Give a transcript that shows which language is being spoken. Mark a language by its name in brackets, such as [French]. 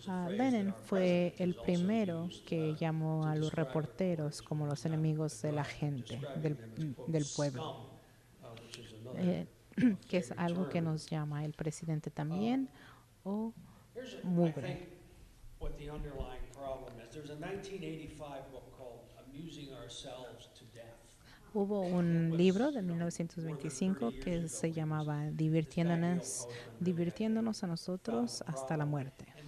[Spanish] Lenin fue el primero que llamó a los reporteros como los enemigos de la gente, del pueblo, eh, que es algo que nos llama el presidente también, o mugre. [English] What the underlying problem is. There's a 1985 book called Amusing Ourselves to Death. [Spanish] Hubo un libro de 1925 que se llamaba Divirtiéndonos a nosotros hasta la muerte.